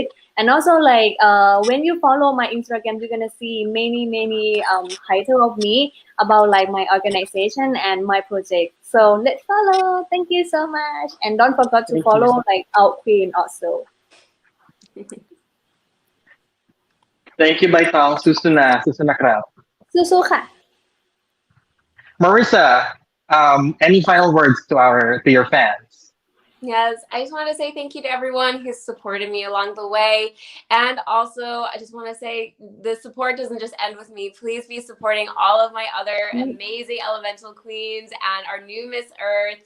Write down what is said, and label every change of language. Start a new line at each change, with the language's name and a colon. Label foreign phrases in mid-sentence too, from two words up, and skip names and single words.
English: And also like when you follow my Instagram, you're gonna see many title of me about like my organization and my project. So let's follow. Thank you so much. And don't forget to Thank you. follow like our queen also. Thank you,
Thai: Baitong. สู้ๆ นะ สู้ๆ นะครับ. สู้ๆค่ะ
English: Marissa, any final words to your fans? Yes, I just want to say thank you to everyone who's supported me along the way. And also, I just want to say the support doesn't just end with me. Please be supporting all of my other amazing elemental queens and our new Miss Earth.